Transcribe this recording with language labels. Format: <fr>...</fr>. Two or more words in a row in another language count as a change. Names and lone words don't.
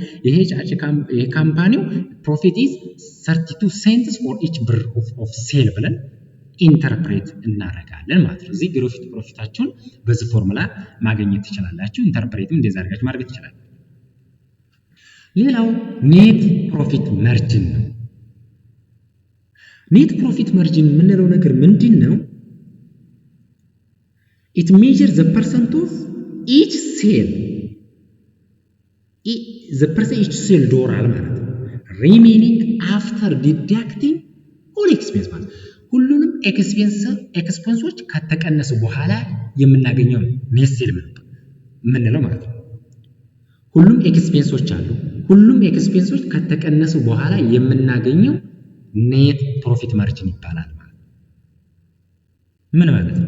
<am>ይሄ ካምፓኒው</am> <en>profit is 32 cents for each ብር of sale</en> <am>ብለን ኢንተርፕሬት እናደርጋለን ማለት ነው። እዚህ ግሮስ ፕሮፊታችሁን በዚህ ፎርሙላ ማግኘት ትችላላችሁ። ኢንተርፕሬትም እንደዛ አድርጋችሁ ማድረግ ትችላላችሁ። ሌላው</am> <en>net profit margin</en> <am>ነው።</am> <en>net profit margin</en> <am>የምንለው ነገር ምንድን ነው?</am> <en>it measures the percent of each sale each sale</en> <am>ዶላር ማለት ነው</am> <en>remaining after deducting all expense</en> <am>ማለት ሁሉንም ኤክስፔንሶች ከተቀነሱ በኋላ የምናገኘው</am> <en>net sale</en> <am>የምንለው ማለት ነው። ሁሉም ኤክስፔንሶች አሉ። ሁሉም ኤክስፔንሶች ከተቀነሱ በኋላ የምናገኘው</am> <en>net profit margin</en> <am>ይባላል ማለት ነው። ምን ማለት ነው?</am>